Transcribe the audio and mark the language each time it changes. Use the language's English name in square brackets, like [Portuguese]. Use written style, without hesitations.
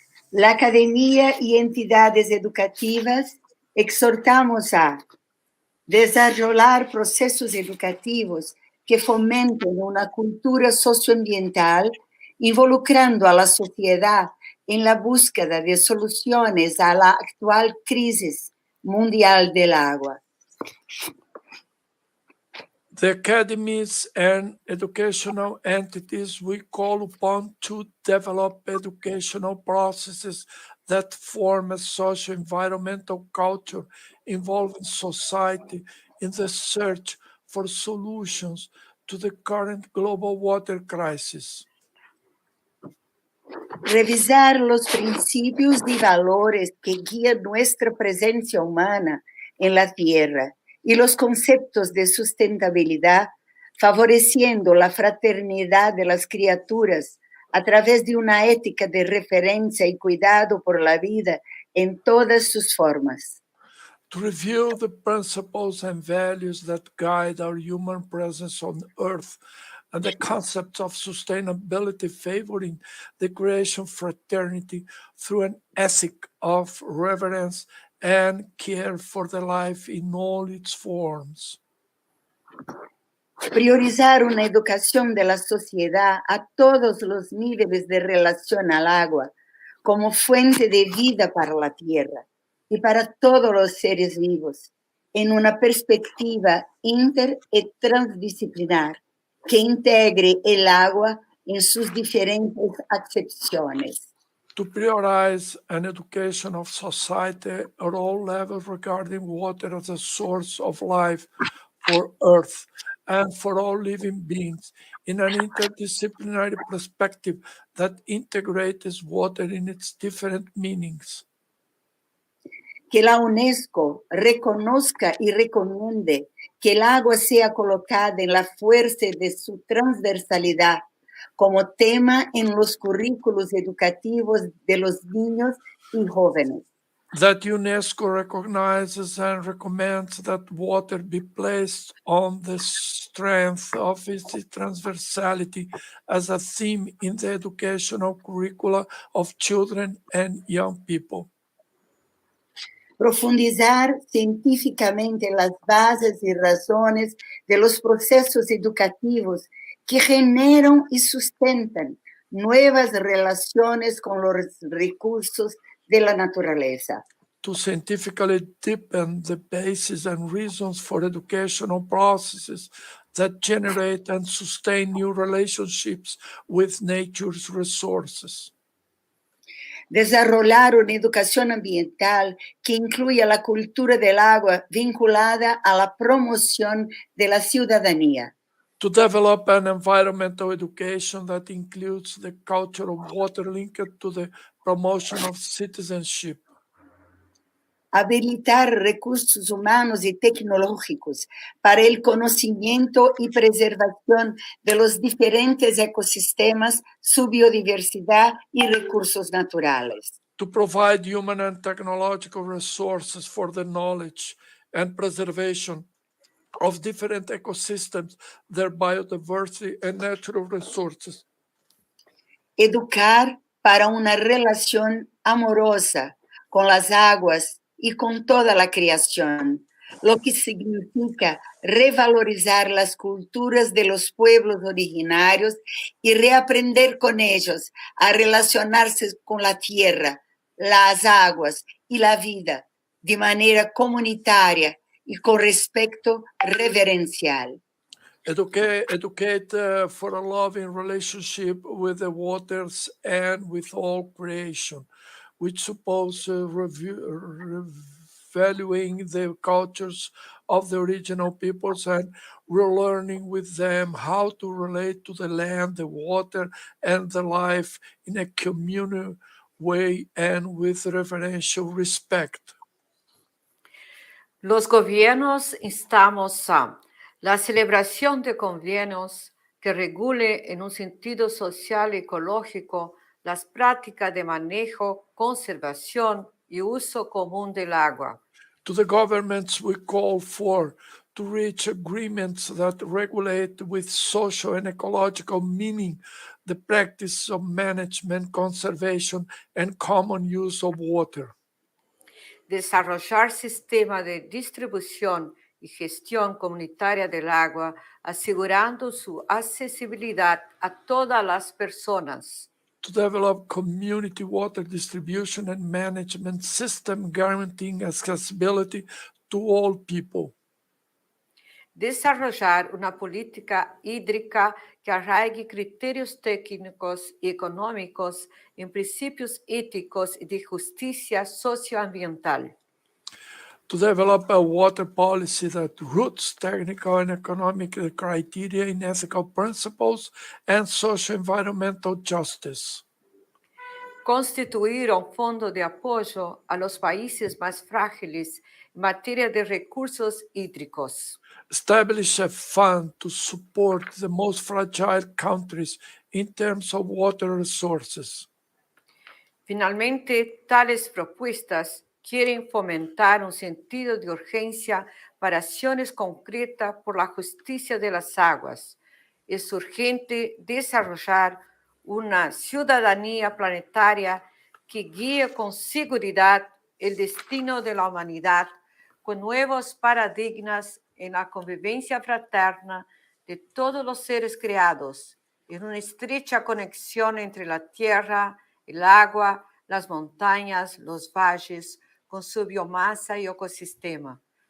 [Spanish] La academia y entidades educativas exhortamos a desarrollar procesos educativos que fomenten una cultura socioambiental, involucrando a la sociedad en la búsqueda de soluciones a la actual crisis mundial del agua. [English] The academies and educational entities we call upon to develop educational processes that form a socio-environmental culture involving society in the search for solutions to the current global water crisis. [Spanish] Revisar los principios y valores que guían nuestra presencia humana en la Tierra y los conceptos de sustentabilidad favoreciendo la fraternidad de las criaturas a través de una ética de referencia y cuidado por la vida en todas sus formas. [English] To reveal the principles and values that guide our human presence on Earth and the concepts of sustainability favoring the creation fraternity through an ethic of reverence and care for the life in all its forms. [Spanish] Priorizar una educación de la sociedad a todos los niveles de relación al agua como fuente de vida para la tierra y para todos los seres vivos, en una perspectiva inter y transdisciplinar que integre el agua en sus diferentes acepciones. [English] To prioritize an education of society at all levels regarding water as a source of life for Earth and for all living beings in an interdisciplinary perspective that integrates water in its different meanings. [Spanish] Que la UNESCO reconozca y recomiende que el agua sea colocada en la fuerza de su transversalidad como tema en los currículos educativos de los niños y jóvenes. [English] That UNESCO recognizes and recommends that water be placed on the strength of its transversality as a theme in the educational curricula of children and young people. [Spanish] Profundizar científicamente las bases y razones de los procesos educativos que generan y sustentan nuevas relaciones con los recursos de la naturaleza. [English] To scientifically deepen the basis and reasons for educational processes that generate and sustain new relationships with nature's resources. [Spanish] Desarrollar una educación ambiental que incluya la cultura del agua vinculada a la promoción de la ciudadanía. [English] To develop an environmental education that includes the culture of water linked to the promotion of citizenship. [Spanish] Habilitar recursos humanos y tecnológicos para el conocimiento y preservación de los diferentes ecosistemas, su biodiversidad y recursos naturales. [English] To provide human and technological resources for the knowledge and preservation of different ecosystems, their biodiversity and natural resources. [Spanish] Educar para una relación amorosa con las aguas y con toda la creación, lo que significa revalorizar las culturas de los pueblos originarios y reaprender con ellos a relacionarse con la tierra, las aguas y la vida de manera comunitaria y con respeto reverencial. [English] Educate for a loving relationship with the waters and with all creation, which suppose revaluing the cultures of the original peoples and relearning with them how to relate to the land, the water, and the life in a communal way and with reverential respect. [Spanish] Los gobiernos instamos a la celebración de convenios que regule en un sentido social y ecológico las prácticas de manejo, conservación y uso común del agua. [English] To the governments we call for to reach agreements that regulate with social and ecological meaning the practice of management, conservation, and common use of water. [Spanish] Desarrollar sistemas de distribución y gestión comunitaria del agua, asegurando su accesibilidad a todas las personas. [English] To develop community water distribution and management system guaranteeing accessibility to all people. [Spanish] Desarrollar una política hídrica que arraigue criterios técnicos y económicos en principios éticos y de justicia socioambiental. [English] To develop a water policy that roots technical and economic criteria in ethical principles and socio-environmental justice. [Spanish] Constituir un fondo de apoyo a los países más frágiles materia de recursos hídricos. [English] Establish a fund to support the most fragile countries in terms of water resources. [Spanish] Finalmente, tales propuestas quieren fomentar un sentido de urgencia para acciones concretas por la justicia de las aguas. Es urgente desarrollar una ciudadanía planetaria que guíe con seguridad el destino de la humanidad, con nuevos paradigmas en la convivencia fraterna de todos los seres creados, en una estrecha conexión entre la tierra, el agua, las montañas, los valles, con su biomasa y ecosistema.